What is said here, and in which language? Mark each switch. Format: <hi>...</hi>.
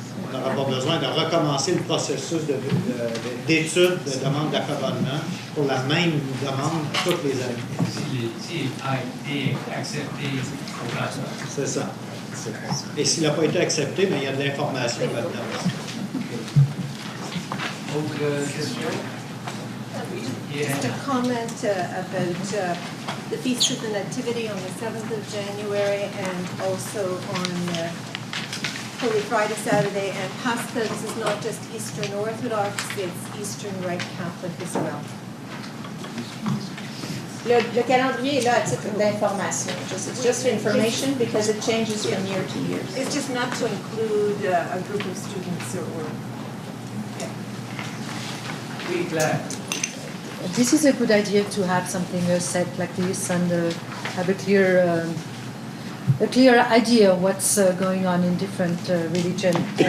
<fr>On n'aura pas besoin de recommencer le processus d'étude de demande d'accommodement pour la même demande toutes les années. S'il a été accepté au classement. C'est ça. Et s'il n'a pas été accepté, bien, il y a de l'information là-dedans. Autre question?</fr> <en>Just a comment about the Feast of the Nativity on the 7th of January and also on Holy Friday, Saturday, and Pascha. This is not just Eastern Orthodox, it's Eastern Rite Catholic as well.</en> <fr>Le calendrier est là à titre d'information.</fr> <en>It's just information because it changes from year to year. It's just not to include a group of students or</en> <fr>Oui, Claire.</fr> <en>This is a good idea to have something set like this and have a clear idea of what's going on in different religions.</en>